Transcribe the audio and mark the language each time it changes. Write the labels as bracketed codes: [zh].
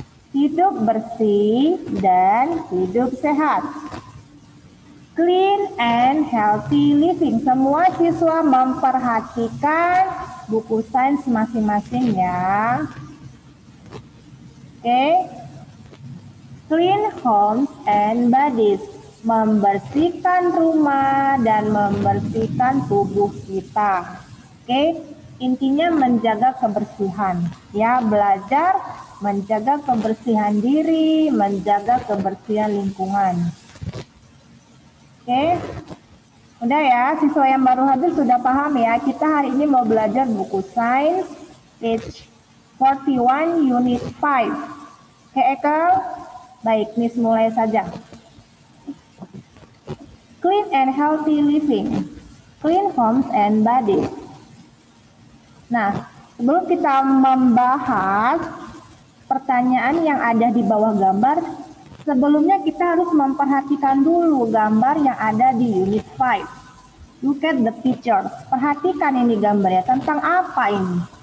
[id] Hidup bersih dan hidup sehat. [en] Clean and healthy living. [id] Semua siswa memperhatikan buku sains masing-masing ya. Oke. [en] Clean homes and bodies. [id] Membersihkan rumah dan membersihkan tubuh kita. Oke, intinya menjaga kebersihan. Ya, belajar menjaga kebersihan diri, menjaga kebersihan lingkungan. Oke, udah ya, siswa yang baru hadir sudah paham ya. Kita hari ini mau belajar buku sains, [en] page 41, [id] unit 5. Oke, Ekel? Baik, Miss mulai saja. [en] Clean and healthy living, clean homes and bodies. [id] Nah, sebelum kita membahas pertanyaan yang ada di bawah gambar, sebelumnya kita harus memperhatikan dulu gambar yang ada di unit 5. [en] Look at the pictures. [id] Perhatikan ini gambarnya, tentang apa ini?